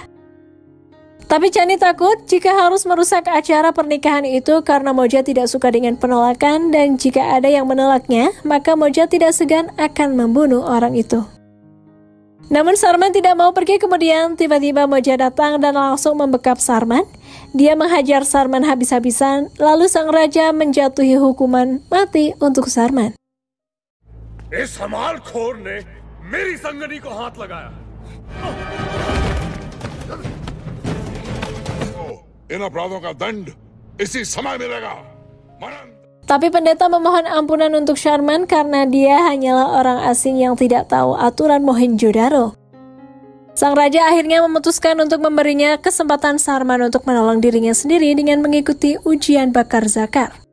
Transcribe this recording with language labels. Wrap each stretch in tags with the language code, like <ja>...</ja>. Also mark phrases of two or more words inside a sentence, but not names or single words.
<id>Tapi Chani takut jika harus merusak acara pernikahan itu karena Moja tidak suka dengan penolakan, dan jika ada yang menolaknya, maka Moja tidak segan akan membunuh orang itu. Namun Sarman tidak mau pergi. Kemudian tiba-tiba Moja datang dan langsung membekap Sarman. Dia menghajar Sarman habis-habisan, lalu sang raja menjatuhi hukuman mati untuk Sarman.</id> <hi>इस हमालखोर ने मेरी संगनी को हाथ लगाया। इन अपराधों का दंड इसी समय मिलेगा।</hi> <id>Tapi pendeta memohon ampunan untuk Sarman karena dia hanyalah orang asing yang tidak tahu aturan Mohenjo-daro. Sang raja akhirnya memutuskan untuk memberinya kesempatan Sarman untuk menolong dirinya sendiri dengan mengikuti ujian bakar zakar.</id>